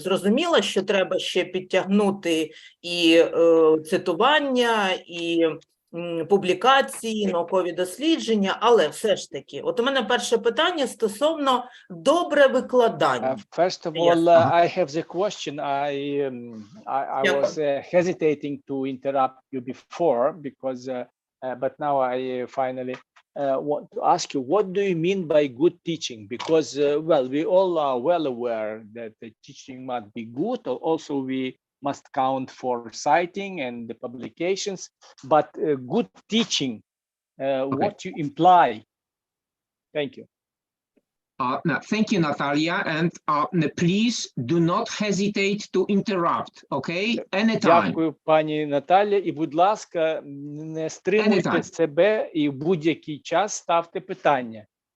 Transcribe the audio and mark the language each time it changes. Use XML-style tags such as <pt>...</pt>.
<uk>Зрозуміло, що треба ще підтягнути і цитування, і публікації, наукові дослідження, але все ж таки. От у мене перше питання стосовно добре викладання.</uk> <en>First of all, I have the question. I was hesitating to interrupt you before because, but now I finally want to ask you, what do you mean by good teaching? Because, well, we all are well aware that the teaching must be good. Also, we must count for citing and the publications, but good teaching, what you imply? Thank you. Thank you, Natalia, and please do not hesitate to interrupt, okay? Anytime.</en> <uk>Дякую, пані Наталя, і, будь ласка, не стримуйте себе і в будь-який час ставте питання.</uk>